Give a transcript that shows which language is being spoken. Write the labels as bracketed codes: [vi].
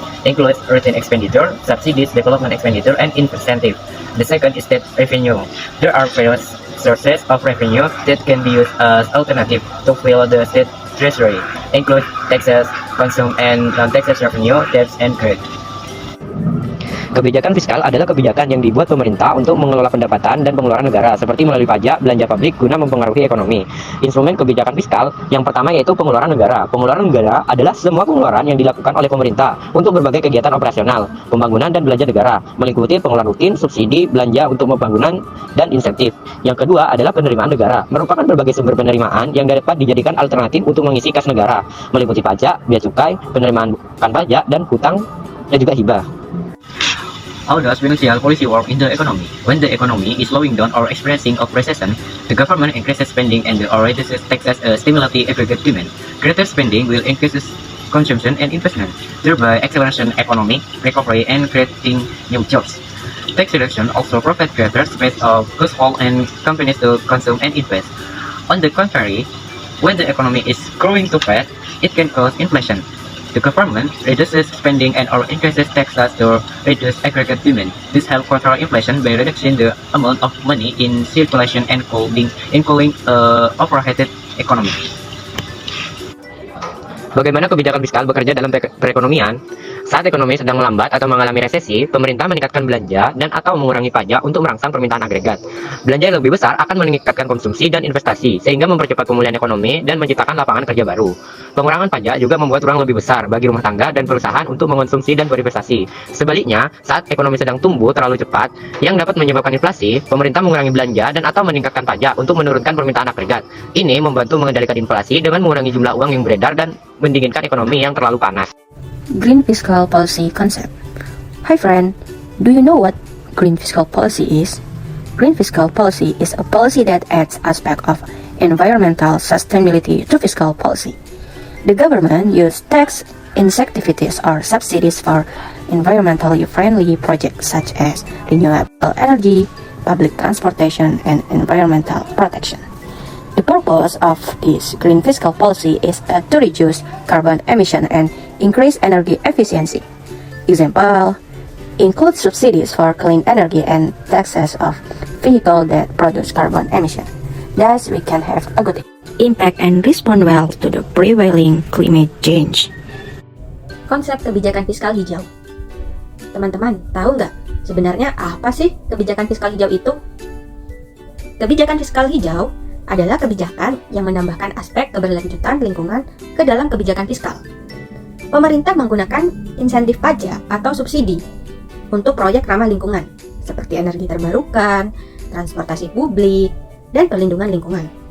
[en] Includes routine expenditure, subsidies, development expenditure, and incentive. The second is state revenue. There are various sources of revenue that can be used as alternative to fill the state treasury, include taxes, consume, and non-taxes revenue, debts, and credit. [id] Kebijakan fiskal adalah kebijakan yang dibuat pemerintah untuk mengelola pendapatan dan pengeluaran negara, seperti melalui pajak, belanja publik guna mempengaruhi ekonomi. Instrumen kebijakan fiskal yang pertama yaitu pengeluaran negara. Pengeluaran negara adalah semua pengeluaran yang dilakukan oleh pemerintah untuk berbagai kegiatan operasional, pembangunan dan belanja negara, meliputi pengeluaran rutin, subsidi, belanja untuk pembangunan, dan insentif. Yang kedua adalah penerimaan negara, merupakan berbagai sumber penerimaan yang dapat dijadikan alternatif untuk mengisi kas negara, meliputi pajak, bea cukai, penerimaan bukan pajak, dan hutang, dan juga hibah. [en] How does financial policy work in the economy? When the economy is slowing down or experiencing a recession, the government increases spending and or reduces taxes to stimulate the aggregate demand. Greater spending will increase consumption and investment, thereby accelerating economic recovery and creating new jobs. Tax reduction also provides greater space of households and companies to consume and invest. On the contrary, when the economy is growing too fast, it can cause inflation. The government reduces spending and or increases taxes to reduce aggregate demand. This helps control inflation by reducing the amount of money in circulation and cooling overheated economy. [id] Bagaimana kebijakan fiskal bekerja dalam perekonomian? Saat ekonomi sedang melambat atau mengalami resesi, pemerintah meningkatkan belanja dan atau mengurangi pajak untuk merangsang permintaan agregat. Belanja yang lebih besar akan meningkatkan konsumsi dan investasi, sehingga mempercepat pemulihan ekonomi dan menciptakan lapangan kerja baru. Pengurangan pajak juga membuat ruang lebih besar bagi rumah tangga dan perusahaan untuk mengonsumsi dan berinvestasi. Sebaliknya, saat ekonomi sedang tumbuh terlalu cepat, yang dapat menyebabkan inflasi, pemerintah mengurangi belanja dan atau meningkatkan pajak untuk menurunkan permintaan agregat. Ini membantu mengendalikan inflasi dengan mengurangi jumlah uang yang beredar dan mendinginkan ekonomi yang terlalu panas. [en] Green Fiscal Policy Concept. Hi friend, do you know what green fiscal policy is? Green fiscal policy is a policy that adds aspect of environmental sustainability to fiscal policy. The government uses tax incentives or subsidies for environmentally friendly projects such as renewable energy, public transportation, and environmental protection. The purpose of this green fiscal policy is to reduce carbon emission and increase energy efficiency. Example include subsidies for clean energy and taxes of vehicles that produce carbon emission. Thus, we can have a good impact and respond well to the prevailing climate change. [id] Konsep kebijakan fiskal hijau. Teman-teman, tahu nggak sebenarnya apa sih kebijakan fiskal hijau itu? Kebijakan fiskal hijau adalah kebijakan yang menambahkan aspek keberlanjutan lingkungan ke dalam kebijakan fiskal. Pemerintah menggunakan insentif pajak atau subsidi untuk proyek ramah lingkungan, seperti energi terbarukan, transportasi publik, dan perlindungan lingkungan.